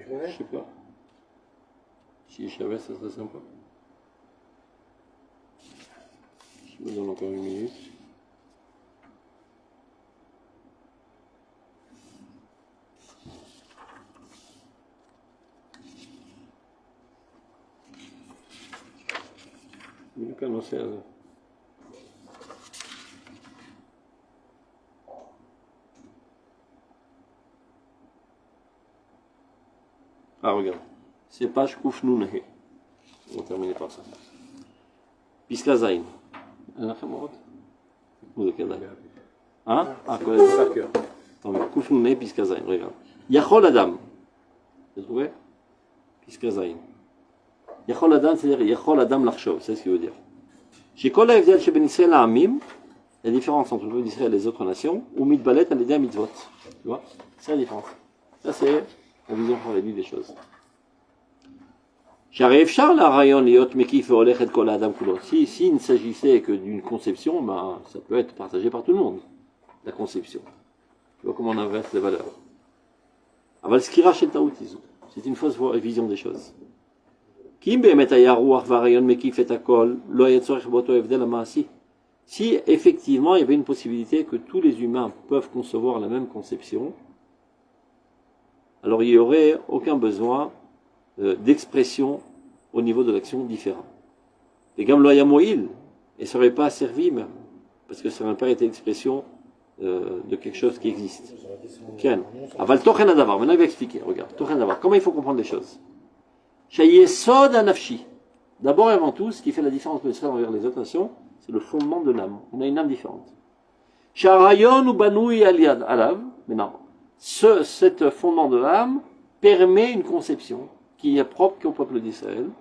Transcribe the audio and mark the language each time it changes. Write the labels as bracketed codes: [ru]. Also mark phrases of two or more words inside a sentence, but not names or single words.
[fr] Je Shmoné? sais pas. Si je savais, ça serait sympa. Je me donne encore une minute. [he] בדיוק הנושא הזה. [fr] Ah, regarde. C'est page Koufnounehe. On va terminer par ça. [he] פסקה זין. אין לכם עוד? זה כדאי. כולל [fr] Par cœur. [he] קופנוני פסקה זין, רגע. יכול אדם, אתה רואה? פסקה זין. יכול אדם, c'est-à-dire יכול אדם לחשוב, [fr] c'est ce qu'il veut dire. [he] שכל ההבדל שבין ישראל לעמים, [fr] la différence entre le peuple d'Israël et les autres nations, [he] הוא מתבלט על ידי המצוות. [fr] Tu vois? C'est la différence. Ça c'est la vision חרדית des choses. [he] שהרי אפשר לרעיון להיות מקיף והולך את כל האדם כולו. [fr] S'il ne s'agissait que d'une conception, ben, ça peut être partagé par tout le monde, la conception. Tu vois comment on inverse les valeurs. [he] אבל סקירה של טעות זו. [fr] C'est une fausse vision des choses. [he] כי אם באמת היה רוח והרעיון מקיף את הכל, לא היה צורך באותו הבדל המעשי. [fr] Si effectivement il y avait une possibilité que tous les humains peuvent concevoir la même conception, alors il n'y aurait aucun besoin d'expression au niveau de l'action différent. Et comme [he] לא היה מועיל, [fr] et ça n'aurait pas servi même, parce que ça n'aurait pas été expression de quelque chose qui existe. [he] כן. אבל תוכן הדבר. [fr] Maintenant il va expliquer. [he] Regarde, תוכן הדבר. [fr] Comment il faut comprendre les choses? [he] שהיסוד הנפשי. [fr] D'abord et avant tout, ce qui fait la différence de l'Israël envers les autres nations, c'est le fondement de l'âme. On a une âme différente. [he] שהרעיון הוא בנוי על ידי עליו. [fr] Maintenant, cet fondement de l'âme permet une conception qui est propre au peuple d'Israël.